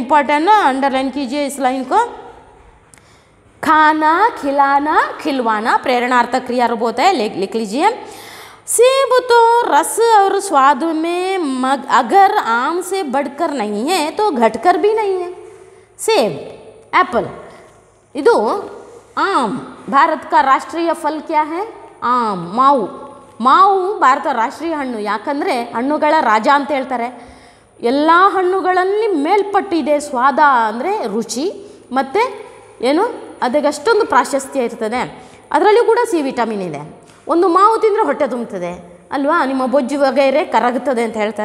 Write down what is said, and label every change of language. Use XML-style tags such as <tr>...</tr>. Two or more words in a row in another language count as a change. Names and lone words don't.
<hi>इम्पोर्टेंट ना, अंडरलाइन कीजिए इस लाइन को। खाना, खिलाना, खिलवाना प्रेरणार्थक क्रियारूप होता है, लिख लीजिए। सेब तो रस और स्वाद में अगर आम से बढ़कर नहीं है तो घटकर भी नहीं है। सेब, एप्पल, ಇದು आम। भारत का राष्ट्रीय फल क्या है? आम,</hi> <kn>ಮಾವು। ಮಾವು ಭಾರತ ರಾಷ್ಟ್ರೀಯ ಹಣ್ಣು, ಯಾಕಂದರೆ ಹಣ್ಣುಗಳ ರಾಜ ಅಂತ ಹೇಳ್ತಾರೆ. ಎಲ್ಲ ಹಣ್ಣುಗಳಲ್ಲಿ ಮೇಲ್ಪಟ್ಟಿದೆ ಸ್ವಾದ, ಅಂದರೆ ರುಚಿ, ಮತ್ತು ಏನು ಅದಕ್ಕೆ ಅಷ್ಟೊಂದು ಪ್ರಾಶಸ್ತ್ಯ ಇರ್ತದೆ. ಅದರಲ್ಲೂ ಕೂಡ</kn> <en>C vitamin</en> <kn>ಇದೆ. ಒಂದು ಮಾವು ತಿಂದರೆ ಹೊಟ್ಟೆ ತುಂಬುತ್ತದೆ, ಅಲ್ವಾ, ನಿಮ್ಮ ಬೊಜ್ಜು ವಗೈರೆ ಕರಗುತ್ತದೆ ಅಂತ ಹೇಳ್ತಾರೆ.</kn>